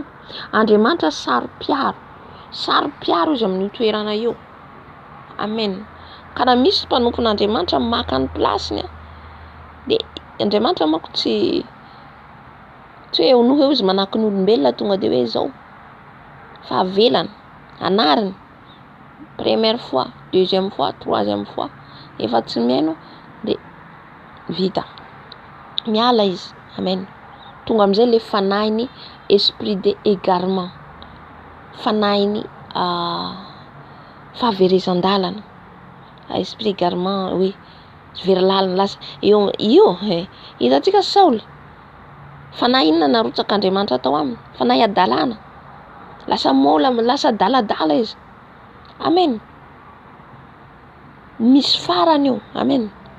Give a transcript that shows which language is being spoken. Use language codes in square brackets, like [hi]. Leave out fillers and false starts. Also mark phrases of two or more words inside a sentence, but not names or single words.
[mg] Andriamanitra saro-piaro izy amin'ny toerana io. Amen. Ka raha misy mpanompon'Andriamanitra maka ny plasiny de Andriamanitra manko tsy hoe noho eo izy manaky ny olombelona tonga de hoe zao. Fa avelany, anariny, [fr] première fois, deuxième fois, troisième fois, [mg] efa tsy miaino de vita. Miala izy. Amen. Tonga am'izay le fanahiny [fr] esprit de égarement. [mg] Fanahiny fahaverezan-dalana. [fr] Esprit égarement, oui. [mg] Very lalina lasa io hitantsika Saoly. Fanahy inona narotsak'Andriamanitra tao aminy? Fanahy adalana. Lasa mola, lasa daladala izy. Amen. Misy farany io. Amen.